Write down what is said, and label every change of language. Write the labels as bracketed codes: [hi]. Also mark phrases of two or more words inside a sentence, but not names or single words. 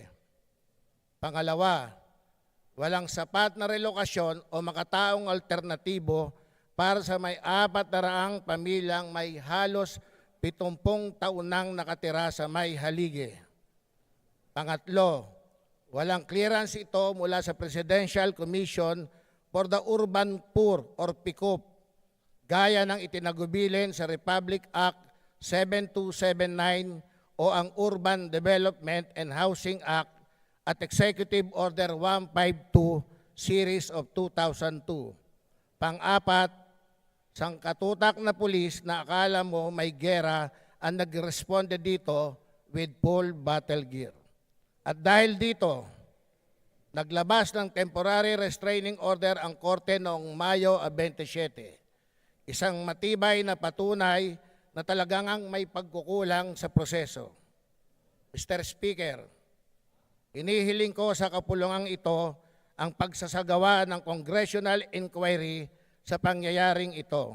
[tl] Pangalawa, walang sapat na relokasyon o makataong alternatibo para sa may 400 pamilyang may halos 70 taon nang nakatira sa may haligi. Pangatlo, walang clearance ito mula sa Presidential Commission for the Urban Poor or PICOP, gaya ng itinagubilin sa Republic Act 7279 o ang Urban Development and Housing Act at Executive Order 152 Series of 2002. Pang-apat, sangkatutak na pulis na akala mo may gera ang nag-responde dito [en] with full battle gear. [tl] At dahil dito, naglabas ng [en] temporary restraining order [tl] ang korte noong Mayo 27. Isang matibay na patunay na talagang may pagkukulang sa proseso. Mr. Speaker, inihiling ko sa kapulungang ito ang pagsasagawa ng [en] congressional inquiry [tl] sa pangyayaring ito.